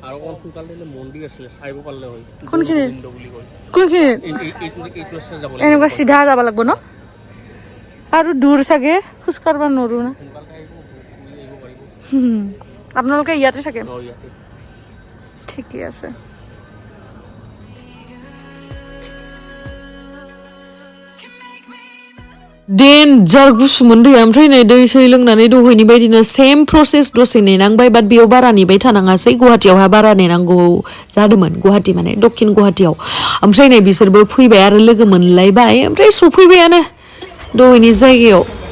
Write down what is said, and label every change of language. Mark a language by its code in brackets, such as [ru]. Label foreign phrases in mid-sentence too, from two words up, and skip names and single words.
[as] কোনখিনিত এনেকুৱা চিধা যাব লাগিব ন আৰু দূৰ চাগে খোজ কাঢ়িব নোৱাৰো না আপোনালোকে ইয়াতে থাকে ঠিকে আছে [brx] डेन्जार गुसुमोन दैया ओमफ्राय नै दै सै लोंनानै दहायनि बायदिनो सेम प्रसेस दसे नेनांबाय बाट बेयाव बारा नेबाय थानाङासै गुवाहाटीयावहा बारा नेनांगौ जादोंमोन गुवाहाटी माने दक्षिण गुवाहाटीयाव ओमफ्राय नै बिसोरबो फैबाय आरो लोगो मोनलायबाय ओमफ्राय सफैबायानो दहायनि जायगायाव